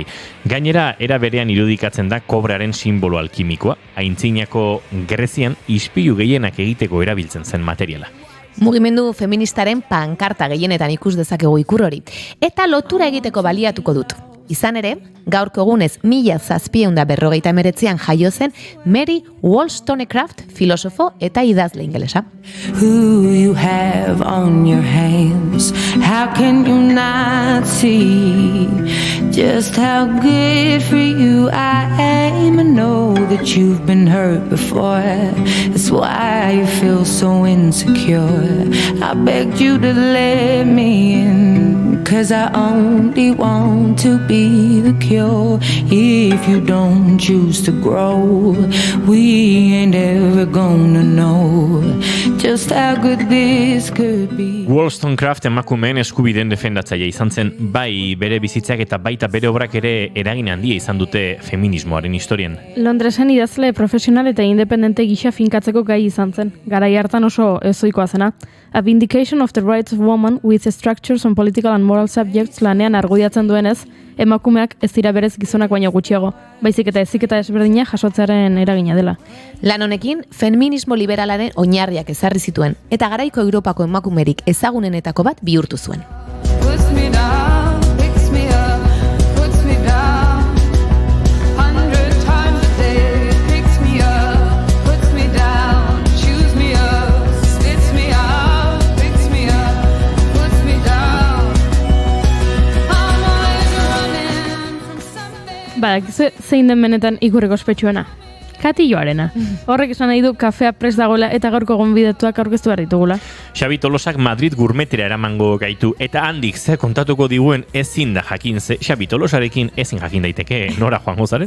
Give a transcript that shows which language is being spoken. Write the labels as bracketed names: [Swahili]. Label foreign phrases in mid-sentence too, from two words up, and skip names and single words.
[Basque] Gainera, era berean irudikatzen da kobrearen simbolo alkimikoa, aintzinako Grezian ispilu gehienak egiteko erabiltzen zen materiala. Mugimendu feministaren pankarta gehienetan ikus dezakegu ikur hori. Eta lotura egiteko baliatuko dut. Izan ere, gaurko egunez 1749an jaio zen Mary Wollstonecraft, filosofo eta idazle ingelesa. [English] Who you have on your hands, how can you not see just how good for you I am? I know that you've been hurt before, that's why you feel so insecure. I begged you to let me in, 'cause I only want to be the cure. If you don't choose to grow, we ain't ever gonna know just how good this could be. [Basque] Wollstonecraft emakumeen eskubideen defendatzaile izan zen, bai bere bizitzak eta baita bere obrak ere eragin handia izan dute feminismoaren historian. Londresen idazle profesional eta independente gisa finkatzeko gai izan zen, garai hartan oso ezoikoa zena. A Vindication of the Rights of Women with Structures on Political and Moral Subjects lanean argudiatzen duenez, emakumeak ez dira berez gizonak baino gutxiago, baizik eta eziketa ezberdina jasotzearen eragina dela. Lan honekin, feminismo liberalaren oinarriak ezarri zituen, eta garaiko Europako emakumerik ezagunenetako bat bihurtu zuen. [English] Puts me down, picks me up, puts me down 100 times a day, picks me up, puts me down, chews me up, spits me out, picks me up, puts me down. I'm always running from something. [Basque] Zein den benetan ikurreko ospetsuena? Katilloarena. Horrek esan nahi du kafea prest dagoela eta gaurko gonbidatuak aurkeztu behar ditugula. Xabi Tolosak Madrid gurmetera eramango gaitu eta handik ze kontatuko diguen ezin da jakin ze Xabi Tolosarekin ezin jakin daiteke nora joango zaren.